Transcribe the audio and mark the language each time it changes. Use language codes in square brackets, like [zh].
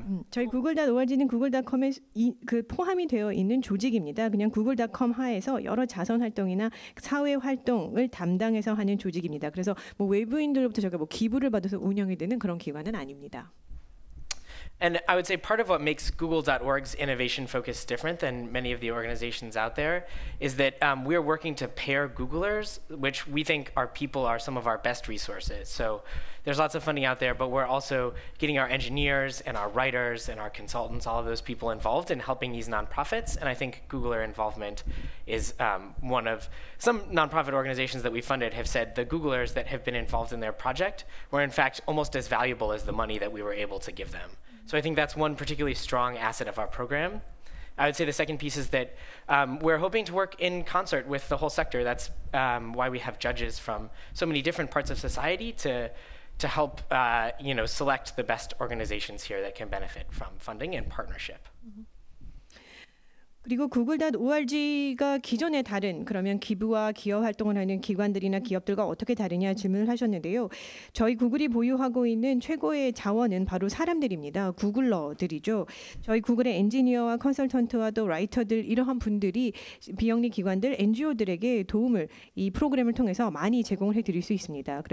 [ko] 저희 Google.org는 Google.com에 그 포함이 되어 있는 조직입니다. 그냥 Google.com 하에서 여러 자선 활동이나 사회 활동을 담당해서 하는 조직입니다. 그래서 뭐 외부인들로부터 저희가 뭐 기부를 받아서 운영이 되는 그런 기관은 아닙니다. [en] And I would say part of what makes Google.org's innovation focus different than many of the organizations out there is that we're working to pair Googlers, which we think our people are some of our best resources. So there's lots of funding out there, but we're also getting our engineers and our writers and our consultants, all of those people involved in helping these nonprofits. And I think Googler involvement is one of some nonprofit organizations that we funded have said the Googlers that have been involved in their project were in fact almost as valuable as the money that we were able to give them. So I think that's one particularly strong asset of our program. I would say the second piece is that we're hoping to work in concert with the whole sector. That's why we have judges from so many different parts of society to help select the best organizations here that can benefit from funding and partnership. [ko] 그리고 Google.org가 기존의 다른 그러면 기부와 기여 활동을 하는 기관들이나 기업들과 어떻게 다르냐 질문을 하셨는데요. 저희 구글이 보유하고 있는 최고의 자원은 바로 사람들입니다. 구글러들이죠. 저희 구글의 엔지니어와 컨설턴트와 또 라이터들 이러한 분들이 비영리 기관들 NGO들에게 도움을 이 프로그램을 통해서 많이 제공을 해드릴 수 있습니다.